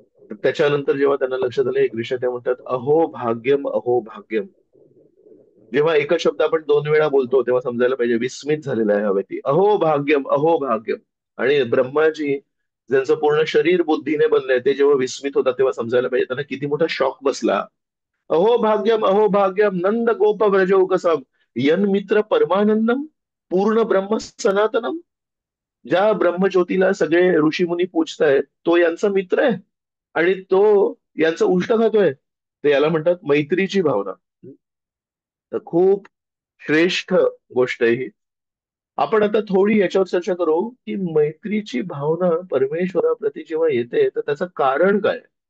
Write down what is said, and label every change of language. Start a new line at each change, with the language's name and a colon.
Marathi: तर त्याच्यानंतर जेव्हा त्यांना लक्षात आलं हे कृष्ण, ते म्हणतात,
Sanskrit: अहो भाग्यम.
Marathi: जेव्हा एकच शब्द आपण दोन वेळा बोलतो तेव्हा समजायला पाहिजे विस्मित झालेला आहे हा व्यक्ती.
Sanskrit: अहो भाग्यम.
Marathi: आणि ब्रह्माजी ज्यांचं पूर्ण शरीर बुद्धीने बनलंय, ते जेव्हा विस्मित होतात तेव्हा समजायला पाहिजे त्यांना किती मोठा शॉक बसला.
Sanskrit: अहो भाग्यम नंद गोप व्रजौकसम यन मित्र परमानंदम पूर्ण ब्रह्म सनातनम.
Marathi: ज्या ब्रह्मज्योतीला सगळे ऋषीमुनी पूजतायत, तो यांचा मित्र आहे आणि तो यांचं उष्ट खातोय. तर याला म्हणतात मैत्रीची भावना. तर खूप श्रेष्ठ गोष्ट आहे ही. आपण आता थोडी याच्यावर चर्चा करू की मैत्रीची भावना परमेश्वराप्रती जेव्हा येते तर त्याचं कारण काय.